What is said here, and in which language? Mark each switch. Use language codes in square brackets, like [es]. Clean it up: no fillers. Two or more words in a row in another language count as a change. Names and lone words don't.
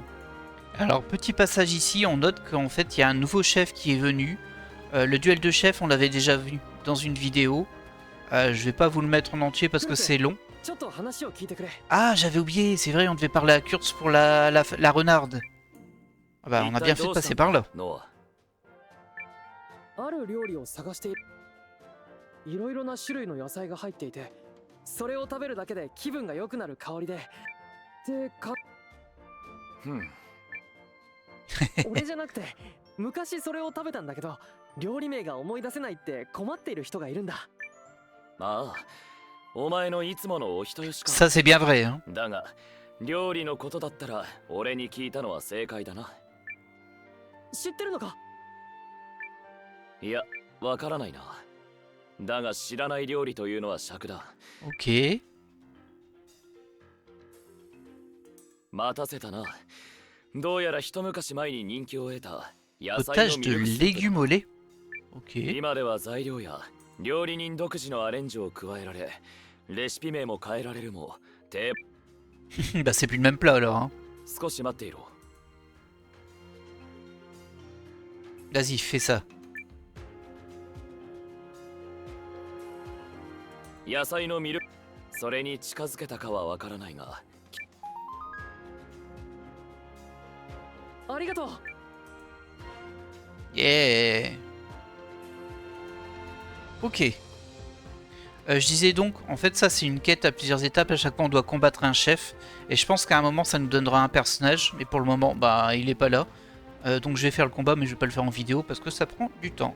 [fr] Alors, petit passage ici, on note qu'en fait, il y a un nouveau chef qui est venu. Le duel de chef, on l'avait déjà vu dans une vidéo. Je vais pas vous le mettre en entier parce que c'est long. Ah, j'avais oublié, c'est vrai, on devait parler à Kurtz pour la renarde. Ah bah, on a bien fait de passer par là. [ja] いろいろな種類の野菜が入っていて、それを食べるだけで気分が良くなる香りで。でか。俺じゃなくて、昔それを食べたんだけど、 料理名が思い出せないって困っている人がいるんだ。ああ、お前のいつものお人よしか。 [fr] Ça c'est bien vrai, hein. [ja] だが、料理のことだったら俺に聞いたのは正解だな。知ってるのか？いや、わからないな。だが知らない料理というのは尺だ。 [fr] Ok. [ja] 待たせたな。どうやら一昔前に人気を得た野菜 [fr] Potage [ja] の [fr] de [ja] ミルクスープ [fr] légumes au lait. Ok. [ja] 今では材料や料理人独自のアレンジを加えられ、レシピ名も変えられるも、 [fr] Bah c'est plus le même plat alors, hein. [ja] 少し待っていろ。 [fr] Vas-y, fais ça. [ja] 野菜のミルク、それに近づけたかはわからないが。ありがとう。 [fr] Yeah. Ok. Je disais donc, en fait ça c'est une quête à plusieurs étapes, à chaque fois on doit combattre un chef. Et je pense qu'à un moment ça nous donnera un personnage, mais pour le moment bah il est pas là. Donc je vais faire le combat mais je vais pas le faire en vidéo parce que ça prend du temps.